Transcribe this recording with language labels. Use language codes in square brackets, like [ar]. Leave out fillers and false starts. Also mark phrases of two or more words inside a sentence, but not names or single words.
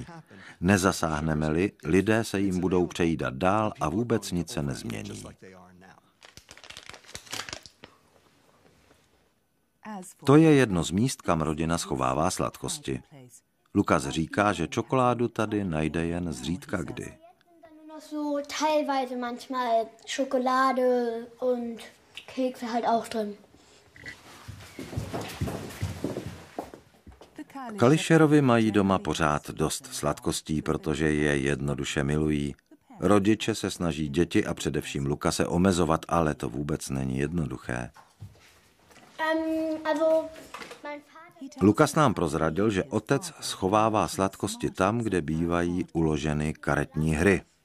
[cs] Nezasáhneme-li, lidé se jim budou přejídat dál a vůbec nic se nezmění. To je jedno z míst, kam rodina schovává sladkosti. Lukas říká, že čokoládu tady najde jen zřídka kdy. [de] So teilweise manchmal Schokolade und Kekse halt auch drin. [cs] Kališerovi mají doma pořád dost sladkostí, protože je jednoduše milují. Rodiče se snaží děti a především Lukase omezovat, ale to vůbec není jednoduché. Lukas nám prozradil, že otec schovává sladkosti tam, kde bývají uloženy karetní hry.